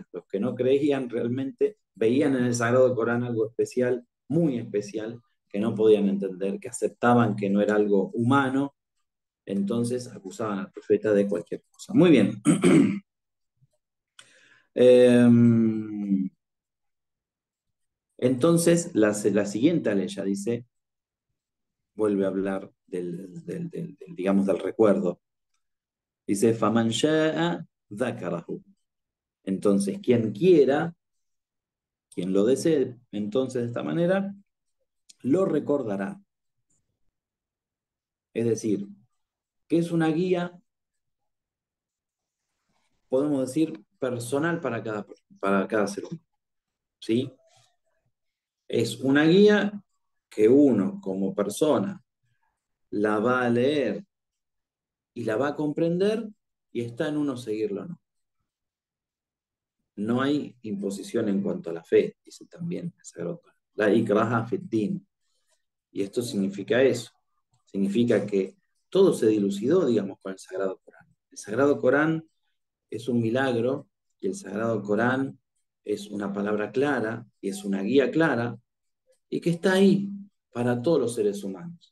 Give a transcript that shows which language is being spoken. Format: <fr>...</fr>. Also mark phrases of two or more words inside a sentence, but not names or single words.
<es>Los que no creían realmente veían en el Sagrado Corán algo especial, muy especial, que no podían entender, que aceptaban que no era algo humano, entonces acusaban al profeta de cualquier cosa. Muy bien. Entonces, la siguiente aleya dice, vuelve a hablar digamos, del recuerdo. Dice,</es> <ar>فَمَنْ شَاءَ ذَكَرَهُ.</ar> <es>Entonces, quien quiera, quien lo desee, entonces de esta manera, lo recordará. Es decir, que es una guía, podemos decir, personal para cada ser humano. ¿Sí? Es una guía que uno, como persona, la va a leer y la va a comprender y está en uno seguirlo o no. No hay imposición en cuanto a la fe, dice también el Sagrado Corán.</es> <ar>لا إكراه في الدين.</ar> <es>Y esto significa eso. Significa que todo se dilucidó, digamos, con el Sagrado Corán. El Sagrado Corán es un milagro y el Sagrado Corán es una palabra clara y es una guía clara y que está ahí para todos los seres humanos.</es>